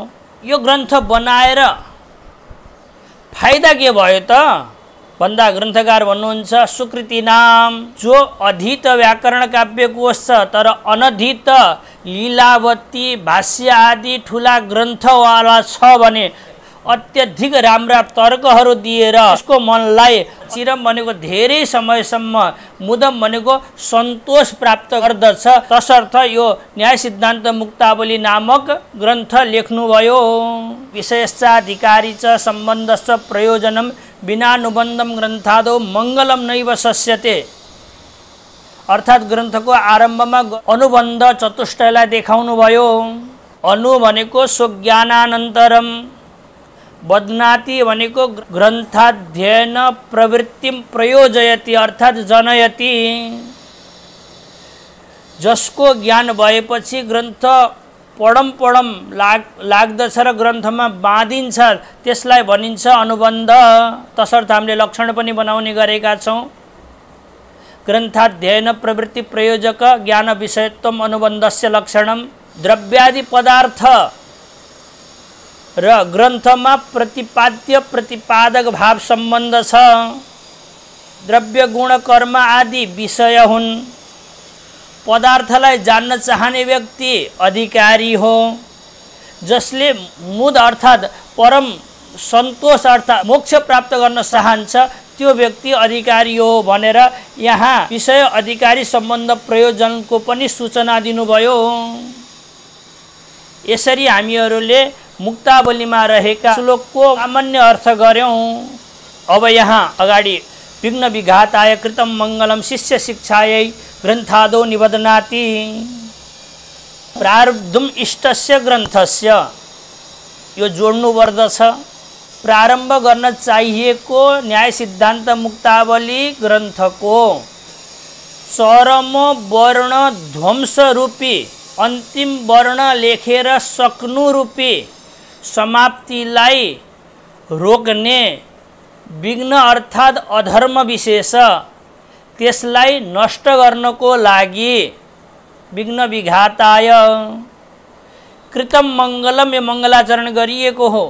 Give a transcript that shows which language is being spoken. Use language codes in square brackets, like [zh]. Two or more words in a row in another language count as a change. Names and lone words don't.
[ne] यो ग्रन्थ बनाएर फाइदा के भयो त भन्दा ग्रन्थकार भन्नुहुन्छ सुकृति नाम जो अधीत व्याकरण काव्य कोश छ तर अनधीत लीलावती भाष्य आदि ठुला ग्रन्थवाला छ भने अत्यधिक राम्रा तर्कहरू दिएर उसको मनलाई चिरम भनेको धेरै समयसम्म, मुदम भनेको सन्तोष प्राप्त गर्दछ। तसर्थ यो न्याय सिद्धान्त मुक्तावली नामक ग्रन्थ लेख्नुभयो। [sa] विषयश्चाधिकारी च सम्बन्धश्च प्रयोजनम बिनानुबन्धम ग्रन्थादौ मङ्गलम नैव सस्यते। [ne] अर्थात् ग्रन्थको आरम्भमा अनुबन्ध चतुष्टयलाई देखाउनु भयो। [sa] अनु भनेको स्वज्ञानानन्तरम, बध्नाति भनेको ग्रन्थाध्ययन प्रवृत्तिम प्रयोजयति अर्थात् जनयति। [ne] जसको ज्ञान भएपछि ग्रन्थ पढम लाग्दछ र ग्रन्थमा बाँधिन्छ त्यसलाई भनिन्छ अनुबन्ध। तसर्थ हामीले लक्षण पनि बनाउने गरेका छौँ। [sa] ग्रन्थाध्ययन प्रवृत्ति प्रयोजक ज्ञान विषयत्वम अनुबन्धस्य लक्षणम। [ne] द्रव्यादि पदार्थ र ग्रन्थमा प्रतिपाद्य प्रतिपादक भाव सम्बन्ध छ। द्रव्य गुण कर्म आदि विषय हुन्। पदार्थलाई जान्न चाहने व्यक्ति अधिकारी हो। जसले मुद अर्थात् परम सन्तोष अर्थात् मोक्ष प्राप्त गर्न चाहन्छ त्यो व्यक्ति अधिकारी हो भनेर यहाँ विषय अधिकारी सम्बन्ध प्रयोजनको पनि सूचना दिनुभयो। यसरी हामीहरूले मुक्तावलीमा रहेका श्लोकको सामान्य अर्थ गर्यौं। अब यहाँ अगाडि [sa] विघ्न विघाताय कृतम मङ्गलम शिष्य शिक्षायै ग्रन्थादौ निबध्नाति। प्रारब्धुम इष्टस्य ग्रन्थस्य [ne] यो जोड्नु पर्दछ। प्रारम्भ गर्न चाहिएको न्याय सिद्धान्त मुक्तावली ग्रन्थको चरम वर्ण ध्वंस रूपी अन्तिम वर्ण लेखेर सक्नु रूपी समाप्तिलाई रोक्ने, विघ्न अर्थात् अधर्म विशेष त्यसलाई नष्ट गर्नको लागि [sa] विघ्न विघाताय कृतम मङ्गलम, [ne] यो मङ्गलाचरण गरिएको हो।